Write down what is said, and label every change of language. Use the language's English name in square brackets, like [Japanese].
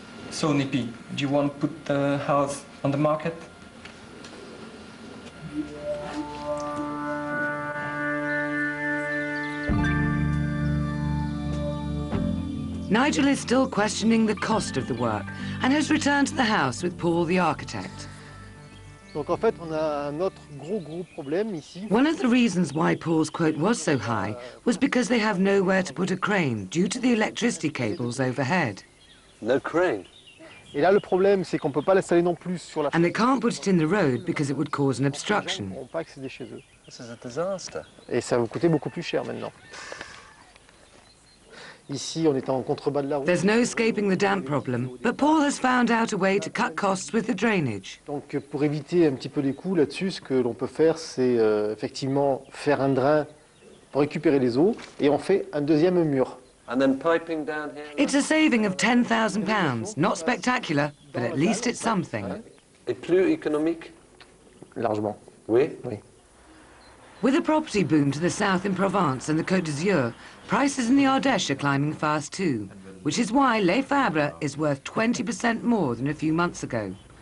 [English] So, Nippy, do you want to put the house on the market? Nigel is still questioning the cost of the work and has returned to the house with Paul the architect. [French] Donc en fait, on a un autre gros problème ici. [English] One of the reasons why Paul's quote was so high was because they have nowhere to put a crane due to the electricity cables overhead. No crane. [French] Et là, le problème, c'est qu'on ne peut pas l'installer non plus sur la [English] And they can't put it in the road because it would cause an obstruction. [French] Ils ne pourront pas accéder chez eux. [English] This is a disaster. [French] Et ça va vous coûter beaucoup plus cher maintenant. Ici, on est en contrebas de la route. [English] There's no escaping the damp problem, but Paul has found out a way to cut costs with the drainage. [French] Donc pour éviter un petit peu les coûts là-dessus, ce que l'on peut faire, c'est effectivement faire un drain pour récupérer les eaux, et on fait un deuxième mur. [English] And then piping down here. It's a saving of £10,000. Not spectacular, but at least it's something. [French] Et plus économique? Largement. Oui. Oui. [English] With a property boom to the south in Provence and the Côte d'Azur, prices in the Ardèche are climbing fast too, which is why Les Fabres is worth 20% more than a few months ago.